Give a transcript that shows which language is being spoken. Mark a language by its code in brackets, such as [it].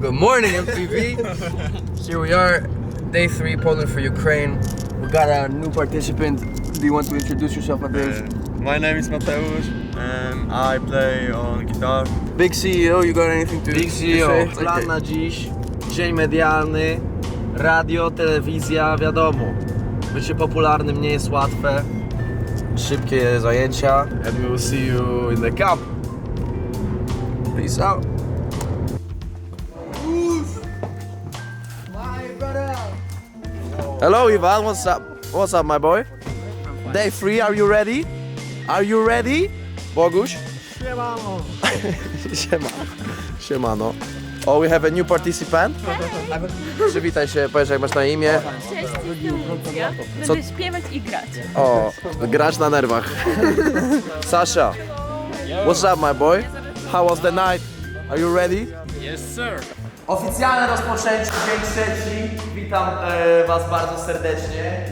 [en] Good morning, MTV. Here we are, day 3, Poland for Ukraine. We got a new participant. Do you want to introduce yourself, Mateusz? My name is Mateusz and I play on guitar. Big CEO, you got anything to Big to CEO. say? [pl] Plan na dziś. Dzień medialny. Radio, telewizja, wiadomo. Bycie popularnym nie jest łatwe. Szybkie zajęcia. [en] And we will see you in the camp. Peace out. Hello Ivan, what's up? What's up my boy? Day 3, are you ready? Are you ready? Boguś? [pl] Siemano. Siemano. [en] Oh, we have a new participant. [pl] Przywitaj się, powiedz jak masz na imię. Cześć, jestem Lucja. Co- Będę śpiewać i grać. O, gracz na nerwach. [en] Sasha, what's up my boy? How was the night? Are you ready? Yes, sir. [pl] Oficjalne rozpoczęcie, dzień trzeci. Witam was bardzo serdecznie.